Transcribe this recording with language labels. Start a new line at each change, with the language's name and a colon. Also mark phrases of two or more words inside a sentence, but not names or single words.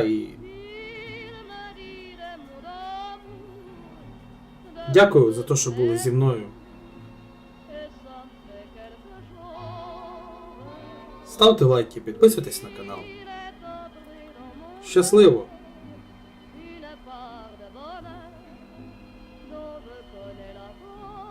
Ukrainian: І дякую за те, що були зі мною. Ставте лайки, підписуйтесь на канал. Щасливо!
French: Une part de bonheur dont je connais la forme.